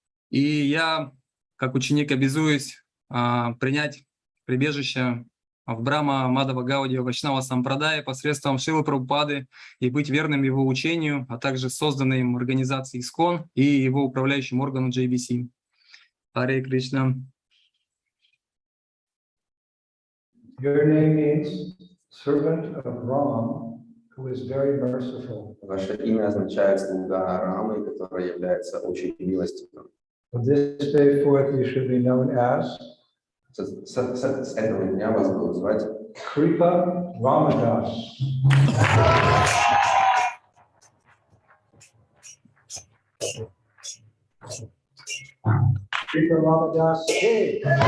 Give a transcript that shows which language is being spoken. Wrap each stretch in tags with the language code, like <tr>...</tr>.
<ru>И я, как ученик, обязуюсь принять прибежище в Брахма Мадхава Гаудия Вайшнава Сампрадая посредством Шрилы Прабхупады и быть верным его учению, а также созданной им организации ИСКОН и его управляющим органу JBC. Харе Кришна.</ru> <en>Your name means servant of Ram, who is very merciful.</en> <ru>Ваше имя означает слуга Рамы, который является очень милостивым.</ru> <en>From this day forth, you should be known as</en> <ru>С этого дня вас будут звать</ru> <en>Kripa Ramadas. Kripa Ramadas. Hey.</en>